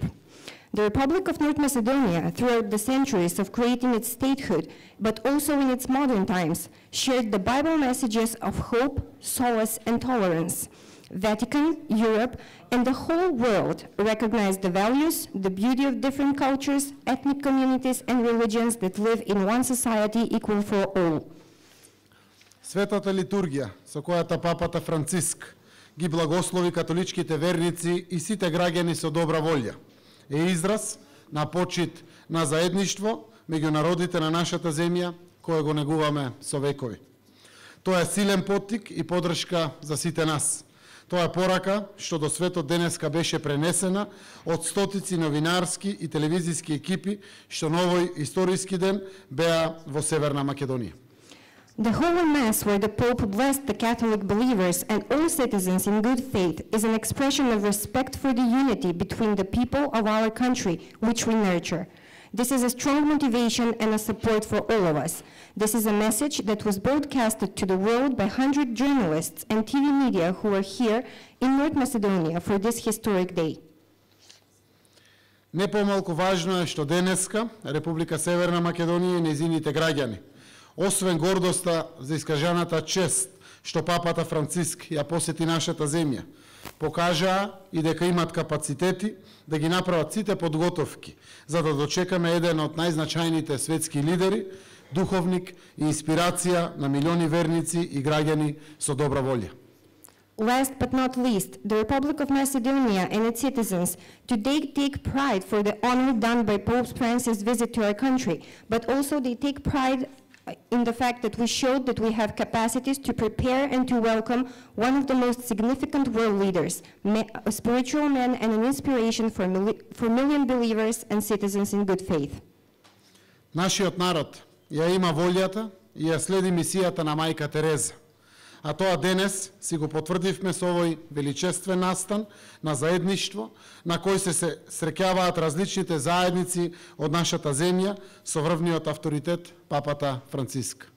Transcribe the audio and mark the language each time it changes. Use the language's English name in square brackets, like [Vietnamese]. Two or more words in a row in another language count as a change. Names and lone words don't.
[English] The Republic of North Macedonia, throughout the centuries of creating its statehood, but also in its modern times, shared the Bible messages of hope, solace, and tolerance. Vatican, Europe, and the whole world recognize the values, the beauty of different cultures, ethnic communities, and religions that live in one society equal for all. [Macedonian] Светата литургија, со којата папата Франциск ги благослови католичките верници и сите граѓани со добра волја, е израз на почит на заедништво меѓу народите на нашата земја, која го негуваме со векови. Тоа е силен поттик и поддршка за сите нас. Тоа е порака што до светот денеска беше пренесена од стотици новинарски и телевизиски екипи што на овој историски ден беа во Северна Македонија. [English] The Holy Mass, where the Pope blessed the Catholic believers and all citizens in good faith, is an expression of respect for the unity between the people of our country, which we nurture. This is a strong motivation and a support for all of us. This is a message that was broadcasted to the world by 100 journalists and TV media who are here in North Macedonia for this historic day. [Macedonian] Не помалку важно е што денеска Република Северна Македонија и нејзините граѓани, освен гордоста за искажаната чест што папата Франциск ја посети нашата земја, покажаа и дека имат капацитети да ги направат сите подготовки за да дочекаме еден од најзначајните светски лидери, духовник и инспирација на милиони верници и граѓани со добра волја. [English] Last but not least, the Republic of Macedonia and its citizens today take pride for the honor done by Pope Francis' visit to our country, but also they take pride in the fact that we showed that we have capacities to prepare and to welcome one of the most significant world leaders, a spiritual man and an inspiration for million believers and citizens in good faith. [Macedonian] Нашиот народ ја има волјата и ја следи мисијата на мајка Тереза. А тоа денес си го потврдивме со овој величествен настан на заедништво, на кој се среќаваат различните заедници од нашата земја со врвниот авторитет, папата Франциск.